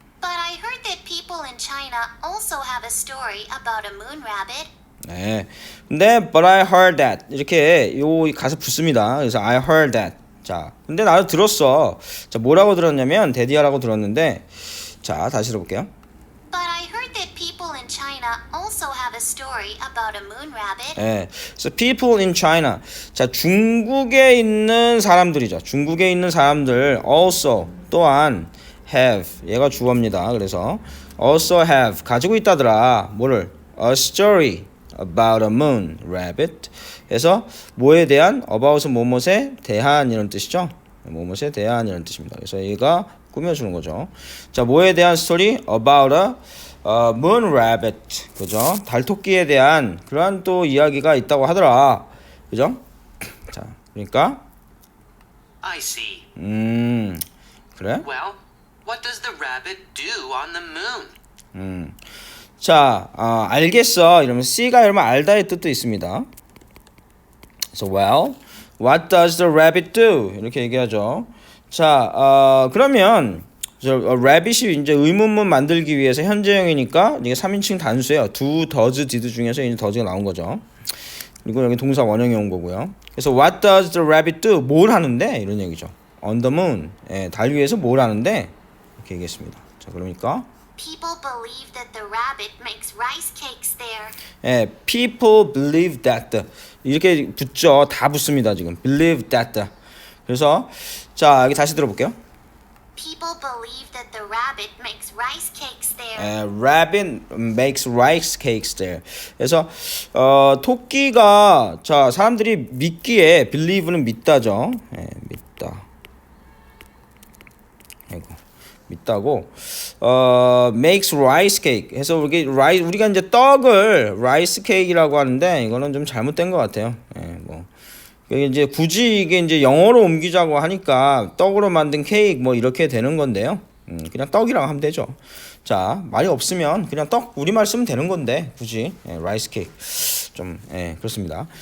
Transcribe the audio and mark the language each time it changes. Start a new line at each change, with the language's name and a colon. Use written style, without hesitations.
English: But I heard that people in China also have a story about a moon rabbit.
Korean: 근데
English: but I heard that
Korean: 이렇게 요 가서 붙습니다. 그래서
English: I heard that.
Korean: 자, 근데 나도 들었어. 자, 뭐라고 들었냐면 데디아라고 들었는데 자, 다시 들어볼게요.
English: But I heard that people in China also have a story about a moon rabbit.
Korean: 그래서
English: people in China.
Korean: 자, 중국에 있는 사람들이죠. 중국에 있는 사람들 also 또한 have 얘가 주어입니다. 그래서 also have 가지고 있다더라. 뭐를?
English: A story about a moon rabbit.
Korean: 그래서 뭐에 대한 about은 뭐뭇에 대한 이런 뜻이죠. 뭐뭇에 대한 이런 뜻입니다. 그래서 얘가 꾸며주는 거죠. 자, 뭐에 대한 스토리?
English: About a moon rabbit.
Korean: 그죠? 달토끼에 대한 그러한 또 이야기가 있다고 하더라. 그죠? 자, 그러니까
English: I see.
Korean: 그래?
English: Well, what does the rabbit do on the moon?
Korean: 자, 알겠어. 이러면 C가 이러면 알다의 뜻도 있습니다. 그래서
English: What does the rabbit do?
Korean: 이렇게 얘기하죠. 자, 그러면 rabbit이 이제 의문문 만들기 위해서 현재형이니까 이게 3인칭 단수예요. do, does, did 중에서 이제 does가 나온 거죠. 그리고 여기 동사 원형이 온 거고요. 그래서
English: what does the rabbit do?
Korean: 뭘 하는데? 이런 얘기죠.
English: On the moon.
Korean: 예, 달 위에서 뭘 하는데? 이렇게 얘기했습니다. 자, 그러니까
English: People believe that the rabbit makes rice cakes there.
Korean: 예,
English: people believe that
Korean: 이렇게 붙죠. 다 붙습니다.
English: 지금 believe that.
Korean: 그래서 자, 여기 다시 들어볼게요.
English: People believe that the rabbit makes rice cakes there. Rabbit makes rice cakes there.
Korean: 그래서 토끼가 자 사람들이 믿기에 believe는 믿다죠. 예, 믿다. 아이고 믿다고
English: makes rice cake.
Korean: 해서 우리가 이제 떡을 rice cake이라고 하는데 이거는 좀 잘못된 것 같아요. 예, 뭐. 이제 굳이 이게 이제 영어로 옮기자고 하니까 떡으로 만든 케이크 뭐 이렇게 되는 건데요. 그냥 떡이라고 하면 되죠. 자, 말이 없으면 그냥 떡 우리말 쓰면 되는 건데 굳이 라이스 케이크 좀 그렇습니다.